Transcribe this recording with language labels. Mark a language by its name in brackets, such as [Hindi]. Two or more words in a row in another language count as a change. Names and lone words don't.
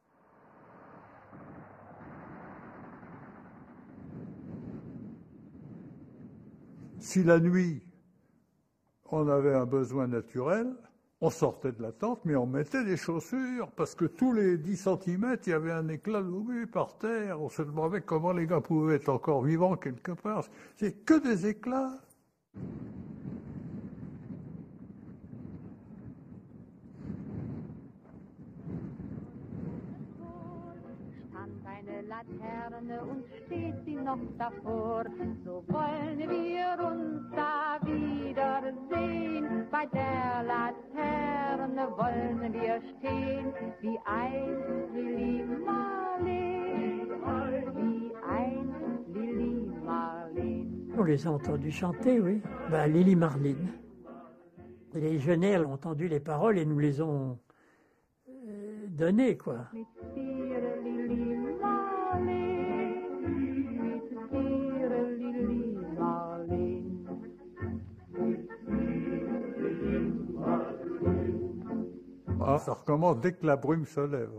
[French] Si la nuit, on avait un besoin naturel, on sortait de la tente, mais on mettait des chaussures, parce que tous les 10 cm, il y avait un éclat d'obus par terre. On se demandait comment les gars pouvaient être encore vivants quelque part. C'est que des éclats. [German] Laterne und steht sie noch davor, so wollen wir uns da wiedersehen. Bei der Laterne wollen wir stehen, wie einst Lili Marleen, wie einst Lili Marleen. [French] On les a entendus chanter, oui. Lili Marleen. Et les Genêts ont entendu les paroles et nous les ont données, quoi. Ah, ça recommence dès que la brume se lève.